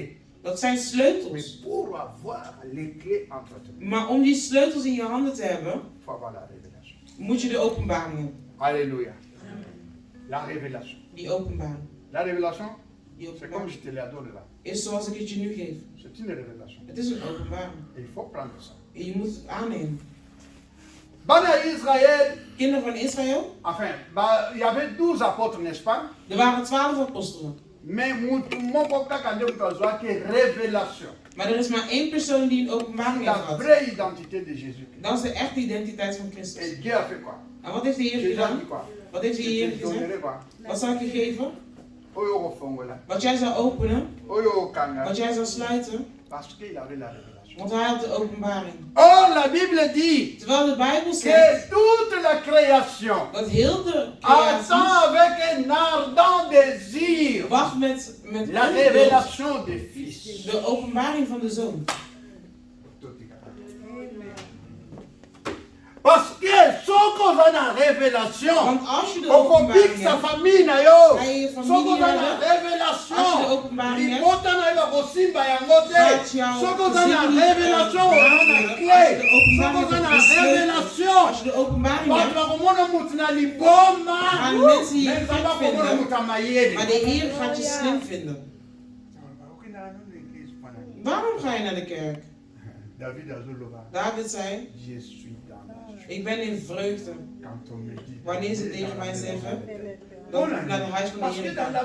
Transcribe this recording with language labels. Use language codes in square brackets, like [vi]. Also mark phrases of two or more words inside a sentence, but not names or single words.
[nl] Dat zijn sleutels. Maar om die sleutels in je handen te hebben, moet je de openbaring hebben. [fr] Alléluia. La révélation. [nl] Die openbaring. [fr] La révélation, c'est comme je te l'ai donné là. [nl] Is zoals ik het je nu geef. [fr] C'est une révélation. [nl] Het is een openbaring. [fr] Et il faut prendre ça. [nl] En je moet het aannemen. [ln] Bana Israël. [nl] Kinderen van Israël. [fr] Enfin, il y avait 12 apôtres, n'est-ce pas? [nl] Er waren 12 apostelen. [fr] Mais révélation. [nl] Maar er is maar één persoon die een openbaring heeft gehad. [fr] La vraie identité de Jésus. [nl] Dat is de echte identiteit van Christus. [fr] Et Dieu a fait quoi? [nl] En wat heeft de Heer gedaan? Wat heeft de Heer gezegd? Wat zal ik je geven? Wat jij zou openen? Wat jij zou sluiten? Want hij had de openbaring. [fr] Oh, la Bible dit. [nl] Terwijl de Bijbel zegt [fr] toute la création [nl] dat heel de [fr] creatie avec un ardent désir [nl] wacht met [fr] la révélation des fils. [nl] De openbaring van de Zoon. [fr] Parce que [ln] soko zana révélation. [nl] Want als je de openbaring hebt, [fr] sa famille [ln] na yo. [nl] ga je je familie [ln] soko zana [nl] hebben. [ln] révélation. [nl] Als je de openbaring hebt, [ln] libota na yo bosimba yango te. Soko zana révélation na clé. Soko zana révélation. [nl] Als je de openbaring hebt, [ln] ba komona mutu na liboma. [nl] gaan mensen je gek vinden. Maar Maar de Heer gaat je slim vinden. Waarom ga je naar de kerk? David zei, ik ben in vreugde. Wanneer ze tegen mij zeggen, dat ik naar het huis van de Heer ga.